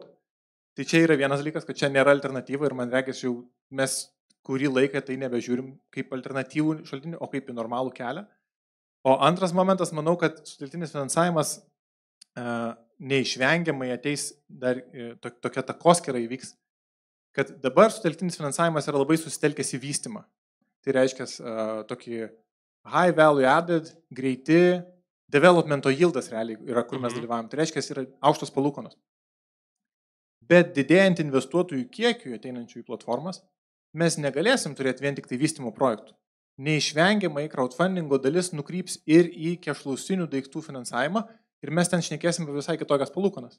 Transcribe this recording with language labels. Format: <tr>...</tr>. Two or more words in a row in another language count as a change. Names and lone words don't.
<lt>Tai čia yra vienas dalykas, kad čia nėra alternatyva ir man regis jau mes kurį laiką tai nebežiūrim kaip alternatyvų šaltinį, o kaip į normalų kelią. O antras momentas, manau, kad sutelktinis finansavimas neišvengiamai ateis dar tokia takoskyra įvyks, kad dabar sutelktinis finansavimas yra labai susitelkęs į vystymą. Tai reiškia tokį</lt> <en>high value added,</en> <lt>greiti,</lt> <en>developmento yieldas</en> <lt>realiai yra, kur mes dalyvavom. Tai reiškia, yra aukštos palūkanos. Bet didėjant investuotojų kiekiui ateinančių į platformas, mes negalėsim turėti vien tik tai vystymo projektų. Neišvengiamai crowdfundingo dalis nukryps ir į kešlausinių daiktų finansavimą ir mes ten šnekėsim apie visai kitokias palūkanas.</lt>